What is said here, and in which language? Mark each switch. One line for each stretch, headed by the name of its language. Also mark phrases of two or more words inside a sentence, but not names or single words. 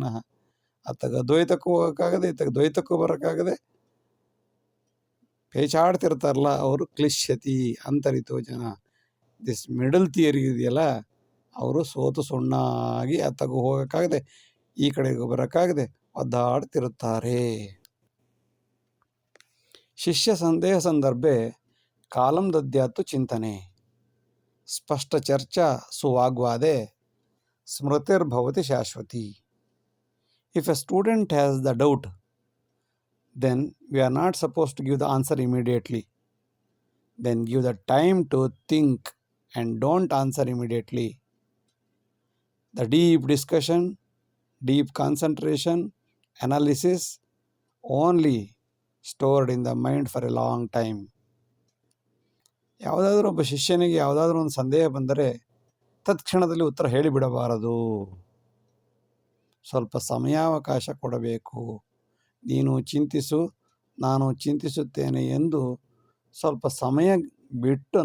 Kannada: ಅತ್ತಗ ಅದ್ವೈತಕ್ಕೂ ಹೋಗೋಕ್ಕಾಗದೆ, ಇತ್ತಗ ದ್ವೈತಕ್ಕೂ ಬರೋಕ್ಕಾಗದೆ ಪೇಚಾಡ್ತಿರ್ತಾರಲ್ಲ, ಅವರು
Sanskrit: ಕ್ಲಿಶ್ಯತಿ ಅಂತರಿತೋ ಜನ.
English: this middle theory
Kannada: ಇದೆಯಲ್ಲ, ಅವರು ಸೋತು ಸುಣ್ಣಾಗಿ ಅತ್ತಗೂ ಹೋಗೋಕ್ಕಾಗದೆ ಈ ಕಡೆಗೂ ಬರೋಕ್ಕಾಗದೆ ಒದ್ದಾಡ್ತಿರುತ್ತಾರೆ.
Sanskrit: ಶಿಷ್ಯ ಸಂದೇಹ ಸಂದರ್ಭೆ ಕಾಲಂ ದದ್ಯಾತ್ತು ಚಿಂತನೆ ಸ್ಪಷ್ಟ ಚರ್ಚಾ ಸುವಾಗ್ವಾದೆ ಸ್ಮೃತಿರ್ಭವತಿ ಶಾಶ್ವತಿ.
English: If a student has the doubt, then we are not supposed to give the answer immediately. Then give the time to think and don't answer immediately. The deep discussion, deep concentration, analysis only stored in the mind for a long time.
Kannada: ಯಾವುದಾದ್ರೂ ಒಬ್ಬ ಶಿಷ್ಯನಿಗೆ ಯಾವುದಾದ್ರೂ ಒಂದು ಸಂದೇಹ ಬಂದರೆ ತತ್ಕ್ಷಣದಲ್ಲಿ ಉತ್ತರ ಹೇಳಿಬಿಡಬಾರದು. ಸ್ವಲ್ಪ ಸಮಯಾವಕಾಶ ಕೊಡಬೇಕು. ನೀನು ಚಿಂತಿಸು, ನಾನು ಚಿಂತಿಸುತ್ತೇನೆ ಎಂದು ಸ್ವಲ್ಪ ಸಮಯ ಬಿಟ್ಟು